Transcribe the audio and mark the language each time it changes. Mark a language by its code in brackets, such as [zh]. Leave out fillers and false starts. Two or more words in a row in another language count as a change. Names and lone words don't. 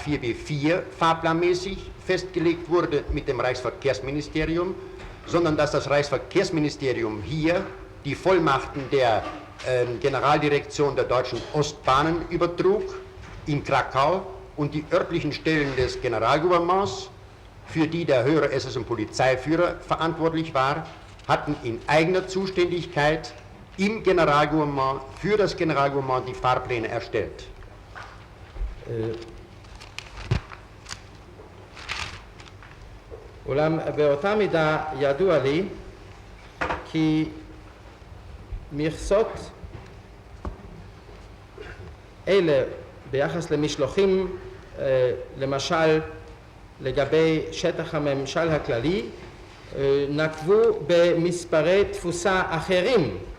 [de] 4b4 fahrplanmäßig festgelegt wurde mit dem Reichsverkehrsministerium, sondern dass das Reichsverkehrsministerium hier die Vollmachten der Generaldirektion der Deutschen Ostbahnen übertrug in Krakau und die örtlichen Stellen des Generalgouvernements, für die der höhere SS- und Polizeiführer verantwortlich war, hatten in eigener Zuständigkeit im Generalgouvernement für das Generalgouvernement die Fahrpläne erstellt. [he] אולם באותה מידה ידוע לי כי מכסות אלה ביחס למשלוחים, למשל לגבי שטח הממשל הכללי, נקבו במספרי תפוסה אחרים,